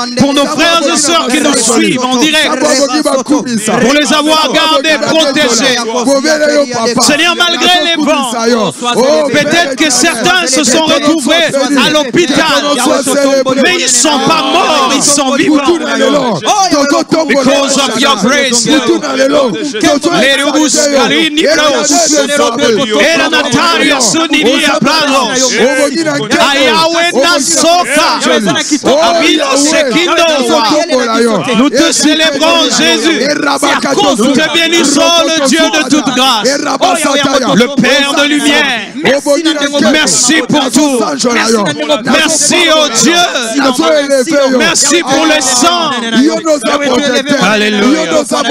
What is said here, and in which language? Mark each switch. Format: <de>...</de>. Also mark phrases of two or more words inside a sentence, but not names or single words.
<fr>Pour nos frères et sœurs qui nous suivent en direct. Pour les avoir gardés, protégés. Seigneur, malgré les vents, peut-être que certains se sont retrouvés à l'hôpital. Mais ils ne sont pas morts, ils sont vivants.</fr> <en>Because of your grace, Lerubus Karini Praus, Era Nataria Suniria Prados, Ayawe Nasoka, Abilo Sekindo.</en> <fr>Nous te célébrons, Jésus. Nous te bénissons, le Dieu de toute grâce, le Père de lumière. Merci pour tout. Merci, oh Dieu. Merci pour le sang. Alléluia.</fr>